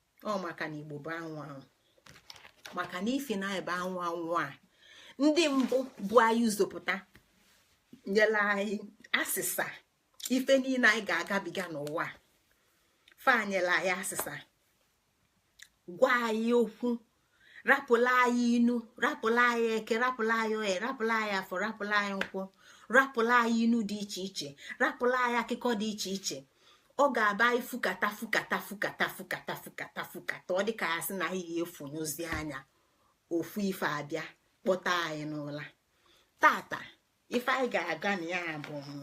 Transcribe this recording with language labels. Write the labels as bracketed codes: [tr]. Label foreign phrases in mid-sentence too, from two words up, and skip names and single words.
[ig] Ọ maka na Igbo bụ anwụ anwụ. Maka na ifi na ebe anwụ anwụ a, ndị mbụ bụ anyị zopụta, nyela anyị asịsa ife niile anyị ga-agabiga n'ụwa a. Fa nyela anyị asịsa, gwa anyị okwu, rapụla anyị inu, rapụla anyị eke, rapụla anyị oye, rapụla anyị afọ, rapụla anyị nkwụ, rapụla anyị inu dị iche iche, rapụla anyị akụkọ dị iche iche. Ọ ga-aba ifukata, fukata, fukata, fukata, fukata, fukata. Ọ dịka ya sị na ya efunyụzi anya. Ofu ife abịa, kpọta anyị n'ụla. Tata, ife anyị ga-aga na ya bụ